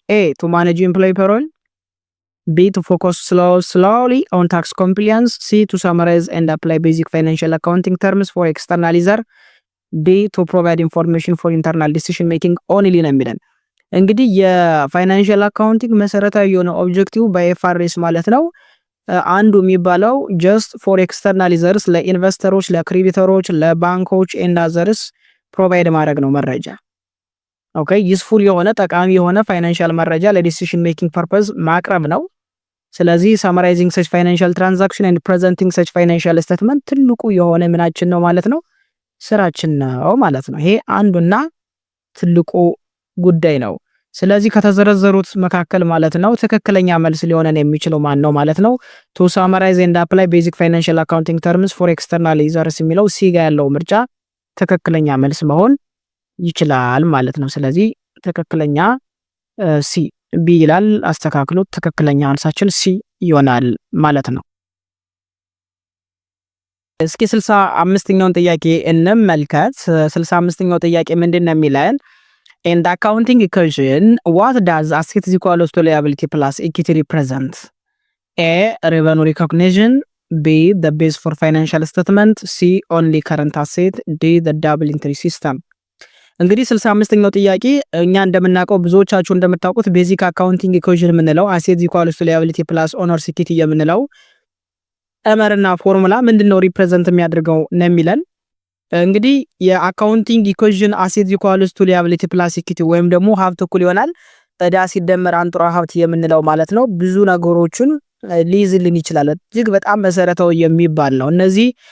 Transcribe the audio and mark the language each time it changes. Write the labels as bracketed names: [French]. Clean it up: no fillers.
[English] ኤ to manage employee payroll, B to focus slowly on tax compliance, C to summarize and apply basic financial accounting terms for external user, D to provide information for internal decision making only [Amharic] ነው የሚለን። እንግዲህ የፋይናንሻል አካውንቲንግ መሰረታዊ የሆነ ኦብጀክቲቭ በኤፍአርኤስ ማለት ነው አንዱ የሚባለው [English] just for external users [Amharic] ለኢንቨስተሮች፣ ለክሬዲተሮች፣ ለባንኮች [English] and others [Amharic] ፕሮቫይድ ማድረግ ነው መረጃ። ኦኬ ዩስፉል የሆነ ጠቃሚ የሆነ ፋይናንሻል መረጃ ለዲሲዥን ሜኪንግ ፐርፐዝ ማቅረብ ነው። ስለዚህ ሳማራይዚንግ ሰች ፋይናንሻል ትራንዛክሽን ኤንድ ፕሬዘንቲንግ ሰች ፋይናንሻል ስቴትመንት ትልቁ የሆነ ምናችን ነው ማለት ነው፣ ስራችን ነው ማለት ነው። ይሄ አንዱና ትልቁ ጉዳይ ነው። ስለዚህ ከተዘረዘሩት መካከል ማለት ነው ትክክለኛ መልስ ሊሆነን የሚችለው ማን ነው ማለት ነው? ቱ ሳማራይዝ ኤንድ አፕላይ ቤዚክ ፋይናንሻል አካውንቲንግ ተርምስ ፎር ኤክስተርናል ዩዘርስ የሚለው ሲ ጋር ያለው ምርጫ ትክክለኛ መልስ መሆን ይችላል ማለት ነው። ስለዚህ ትክክለኛ ሲ ቢ ይላል። አስተካክሉት። ትክክለኛ መልሳችን ሲ ይሆናል ማለት ነው። እስኪ 65ኛውን ጥያቄ እንመልከት። 65ኛው ጥያቄ ምንድን ነው የሚለን? [English] In the accounting equation, what does asset is equals to liability plus equity represent? A. Revenue recognition. B. The base for financial statement. C. Only current asset. D. The double entry system. [Amharic] እንግዲህ 65ኛው ጥያቄ እኛ እንደምናውቀው ብዙዎቻችሁ እንደምታውቁት ቤዚክ አካውንቲንግ ኢኩዌሽን የምንለው አሴት ኢኳልስ ቱ ላያቢሊቲ ፕላስ ኦነርስ ኢኩዊቲ የምንለው ቀመርና ፎርሙላ ምንድነው ሪፕሬዘንት የሚያደርገው ነው የሚለን። እንግዲህ የአካውንቲንግ ኢኩዌሽን አሴት ኢኳልስ ቱ ላያቢሊቲ ፕላስ ኢኩዊቲ ወይም ደግሞ ሀብት እኩል ይሆናል ዕዳ ሲደመር አንጡራ ሀብት የምንለው ማለት ነው ብዙ ነገሮችን ሊይዝልን ይችላል። እጅግ በጣም መሰረታዊ የሚባል ነው። እነዚህ